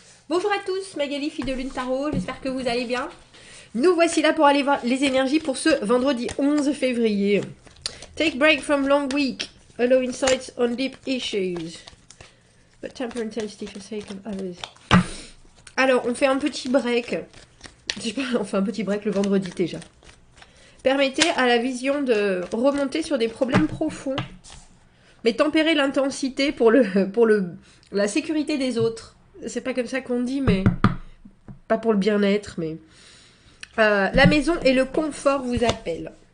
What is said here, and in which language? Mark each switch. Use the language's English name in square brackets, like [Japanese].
[French] Bonjour à tous, Magali, fille de Lune Tarot, j'espère que vous allez bien. Nous voici là pour aller voir les énergies pour ce vendredi 11 février. [English] Take break from long week, allow insights on deep issues, but temper intensity for sake of others. [French] Alors, on fait un petit break. On fait un petit break le vendredi déjà. Permettez à la vision de remonter sur des problèmes profonds, mais tempérer l'intensité pour la sécurité des autres. C'est pas comme ça qu'on dit, mais pas pour le bien-être, mais la maison et le confort vous appellent.